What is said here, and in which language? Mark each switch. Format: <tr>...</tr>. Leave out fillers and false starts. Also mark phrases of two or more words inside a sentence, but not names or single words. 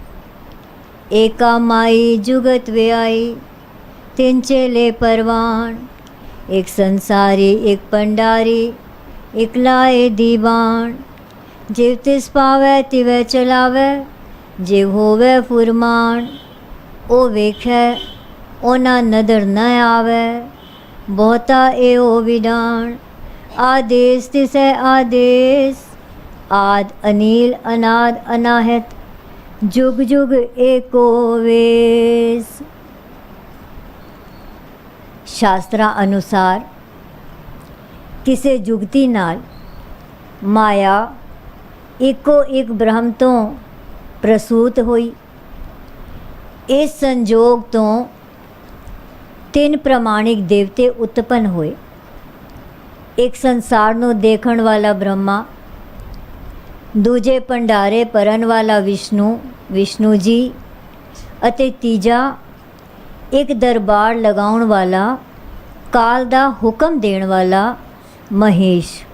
<pa>ਏਕਾ ਮਾਈ ਜੁਗਤ ਵਿਆਈ ਤਿੰਨ ਚੇਲੇ ਪਰਵਾਨ, ਇੱਕ ਸੰਸਾਰੀ ਇੱਕ ਪੰਡਾਰੀ ਇੱਕ ਲਾਏ ਦੀਵਾਨ। ਜਿਵ ਤਿਸ ਪਾਵੈ ਤਿਵੈ ਚਲਾਵੈ, ਜਿਵ ਹੋਵੈ ਫੁਰਮਾਨ। ਉਹ ਵੇਖੈ ਉਹਨਾਂ ਨਦਰ ਨ ਆਵੈ, ਬਹੁਤਾ ਏਓ ਵਿਡਾਣ। ਆਦੇਸ ਤਿਸੈ ਆਦੇਸ, ਆਦ ਅਨੀਲ ਅਨਾਦ ਅਨਾਹਤ ਜੁਗ ਜੁਗ ਏਕੋ ਵੇਸ। ਸ਼ਾਸਤਰਾ ਅਨੁਸਾਰ ਕਿਸੇ ਜੁਗਤੀ ਨਾਲ ਮਾਇਆ ਇਕੋ ਏਕ ਬ੍ਰਹਮ ਤੋ ਪ੍ਰਸੂਤ ਹੋਈ। ਇਸ ਸੰਜੋਗ ਤੋ ਤੀਨ ਪ੍ਰਮਾਣਿਕ ਦੇਵਤੇ ਉਤਪੰਨ ਹੋਏ। ਏਕ ਸੰਸਾਰ ਨੂੰ ਦੇਖਣ ਵਾਲਾ ਬ੍ਰਹਮਾ, ਦੂਜੇ ਭੰਡਾਰੇ ਭਰਨ ਵਾਲਾ ਵਿਸ਼ਨੂੰ ਜੀ ਅਤੇ ਤੀਜਾ ਇੱਕ ਦਰਬਾਰ ਲਗਾਉਣ ਵਾਲਾ ਕਾਲ ਦਾ ਹੁਕਮ ਦੇਣ ਵਾਲਾ ਮਹੇਸ਼।</pa>